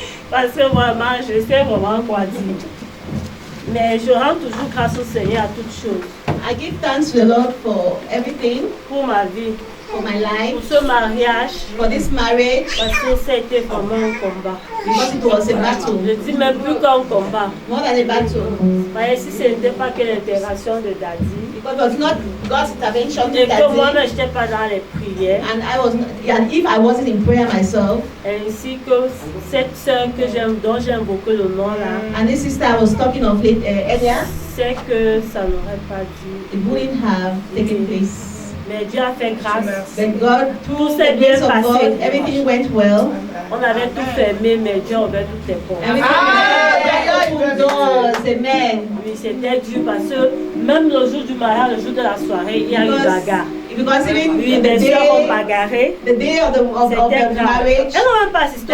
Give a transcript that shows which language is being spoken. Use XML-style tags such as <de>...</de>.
<fr>Parce que vraiment, je sais vraiment quoi dire. Mais je rends toujours grâce au Seigneur à toutes choses.</fr> <en>I give thanks to the Lord for everything,</en> <fr>Pour ma vie,</fr> <en>for my</en> <fr>pour</fr> <en>life,</en> <fr>ce mariage,</fr> <en>for this marriage,</en> <fr>parce que ça a été vraiment un combat.</fr> <en>because it was a battle,</en> <fr>Je dis même plus qu'un combat.</fr> <en>more than a battle.</en> <fr>Parce que si ce n'était pas que l'intégration de Daddy,</fr> <en>Because it was not God's intervention</en> <fr>et que moi-même</fr> <en>that</en> <fr>je n'étais pas dans les prières,</fr> <en>and I was, and if I wasn't in prayer myself,</en> <fr>ainsi que cette sœur que j'aime, dont j'ai invoqué le nom là,</fr> <en>and this sister I was talking of late earlier,</en> <fr>c'est que ça n'aurait pas dû.</fr> <en>it wouldn't have taken place.</en> <fr>Mais Dieu a fait grâce.</fr> <en>But God,</en> <fr>Tout</fr> <en>through</en> <fr>s'est</fr> <en>the</en> <fr>bien</fr> <en>grace of</en> <fr>passé.</fr> <en>God, everything went well.</en> <fr>On avait tout fermé, mais Dieu a ouvert toutes les portes.</fr> <en>Everything went well. Amen.</en> <fr>Oui, c'était dur parce que même le jour du mariage, le jour de la soirée, il y a eu bagarre.</fr> <en>Because even</en> <fr>Oui,</fr> <en>the</en> <fr>mes soeurs ont</fr> <en>day,</en> <fr>bagarré.</fr> <en>the day of the</en> <fr>C'était grave.</fr> <en>marriage,</en> <fr>Elles n'ont même pas assisté au</fr>